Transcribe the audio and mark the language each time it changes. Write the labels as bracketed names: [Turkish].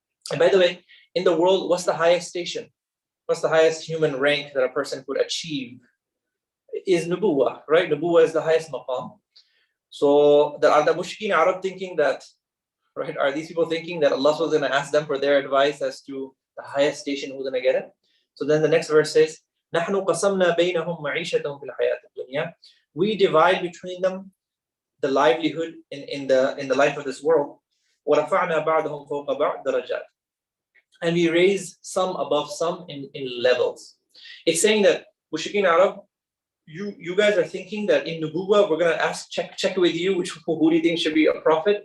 [English] And by the way, in the world, what's the highest station? What's the highest human rank that a person could achieve? Is nubuwah, right? Nubuwah is the highest maqam. So are the Mushrikeen Arab thinking that, right? Are these people thinking that Allah was going to ask them for their advice as to the highest station, who's going to get it? [Arabic] So then the next verse says, نَحْنُ قَسَمْنَا بَيْنَهُمْ مَعِيشَتَهُمْ فِي الْحَيَاةِ الدُّنْيَا. [English] We divide between them the livelihood in the life of this world. [Arabic] وَرَفَعْنَا بَعْدَهُمْ فَوْقَ بَعْدٍ دَرَجَاتٍ. [English] And we raise some above some in levels. It's saying that Mushrikeen Arab, you guys are thinking that in Nubuwah we're going to check with you who do you think should be a prophet.